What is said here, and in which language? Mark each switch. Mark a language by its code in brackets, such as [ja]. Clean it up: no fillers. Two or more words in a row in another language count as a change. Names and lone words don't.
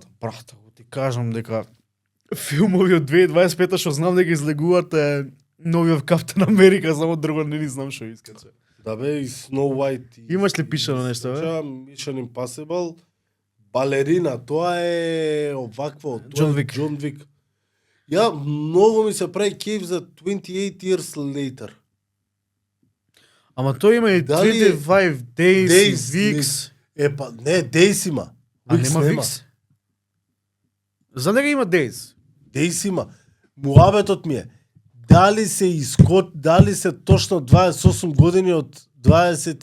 [mk] Брат, ако ти кажам дека филмови од 2025 што знам дека излегуваат е новиот Каптен Америка, само друго не ни знам што искаче. Да бе, и Snow White. Имаш ли пишано нешто, бе? Mission Impossible. Балерина, тоа е овакво. Джон Вик. Джон Вик. Ја многу ми се прави кеф за 28 years later. Ама тој има и Дали 25 Days, Days, Weeks. Епа, не, Days има. А нема Weeks? Знам дека има Days. Days има. Муабетот ми е. Дали се точно 28 години од 20